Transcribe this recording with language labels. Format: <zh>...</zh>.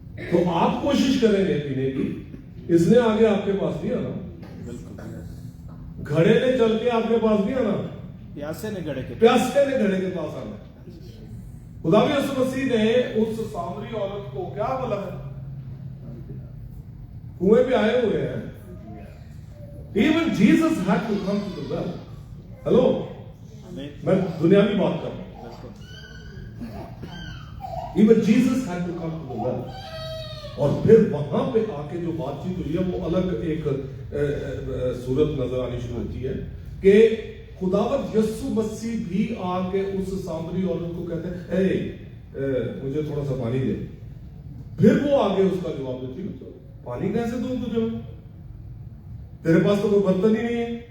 <hi>तो आप कोशिश करेंगे पीने की, इसने आगे आपके पास नहीं आना, घड़े ने चल के आपके पास नहीं आना, प्यासे ने घड़े के पास आना। खुदा भी यीशु मसीह ने उस सामरी औरत को क्या बोला है, कुएं पे आए हुए हैं।</hi> <en>Even Jesus had to come to the well.</en> <hi>Hello, मैं दुनियावी बात कर रहा हूं।</hi> <en>Even Jesus had to come to the well.</en> <hi>और फिर वहां पे आके जो बातचीत हुई है वो अलग एक सूरत नजर आनी शुरू होती है कि खुदावंद यीशु मसीह भी आके उस सामरी औरत को कहते हैं, मुझे थोड़ा सा पानी दे। फिर वो आगे उसका जवाब देती है, पानी कैसे दूं तुझे, तेरे पास तो कोई बर्तन ही नहीं है।</hi>